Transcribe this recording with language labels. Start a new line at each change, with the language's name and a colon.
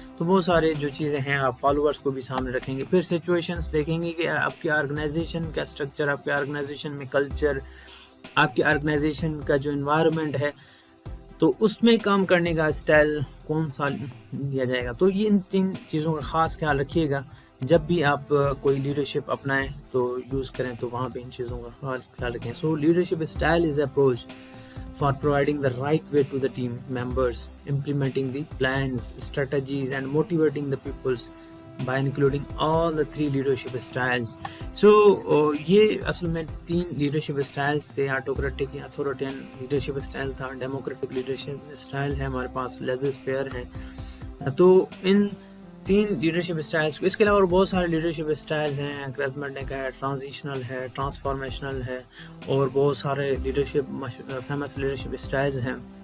Urdu: تو وہ سارے جو چیزیں ہیں آپ فالوورز کو بھی سامنے رکھیں گے. پھر سچویشنز دیکھیں گے کہ آپ کی آرگنائزیشن کا اسٹرکچر, آپ کے آرگنائزیشن میں کلچر, آپ کی آرگنائزیشن کا جو انوائرمنٹ ہے, تو اس میں کام کرنے کا اسٹائل کون سا لیا جائے گا. تو یہ ان تین چیزوں کا خاص خیال رکھیے گا جب بھی آپ کوئی لیڈرشپ اپنائیں تو یوز کریں, تو وہاں پہ ان چیزوں کا خاص خیال رکھیں.
English: So leadership style is approach for providing the right way to the team members, implementing the plans, strategies and motivating the peoples by including all the three leadership styles.
Urdu: So یہ اصل میں تین لیڈرشپ اسٹائلس تھے, autocratic یا اتھارٹین leadership style تھا, democratic leadership style ہے ہمارے پاس, laser fair ہے. تو ان تین لیڈرشپ اسٹائلس, اس کے علاوہ بہت سارے لیڈرشپ اسٹائلز ہیں, کرزمیٹک ہے, ٹرانزیشنل ہے, ٹرانسفارمیشنل ہے, اور بہت سارے لیڈرشپ فیمس لیڈرشپ اسٹائلز ہیں.